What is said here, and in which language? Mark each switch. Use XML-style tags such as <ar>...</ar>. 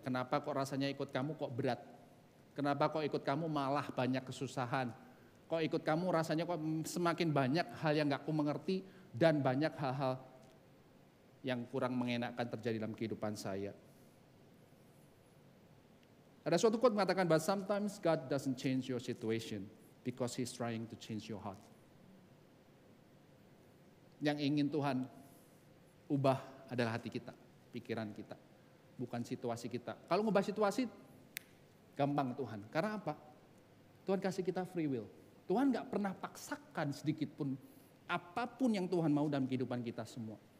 <id>Kenapa kok rasanya ikut kamu kok berat? Kenapa kok ikut kamu malah banyak kesusahan? Kok ikut kamu rasanya kok semakin banyak hal yang gak aku mengerti dan banyak hal-hal yang kurang mengenakkan terjadi dalam kehidupan saya. Ada suatu quote mengatakan,</id> <en>but sometimes God doesn't change your situation because He's trying to change your heart.</en> <id>Yang ingin Tuhan ubah adalah hati kita, pikiran kita, bukan situasi kita. Kalau ngubah situasi, gampang Tuhan. Karena apa? Tuhan kasih kita free will. Tuhan gak pernah paksakan sedikit pun apapun yang Tuhan mau dalam kehidupan kita semua.</id>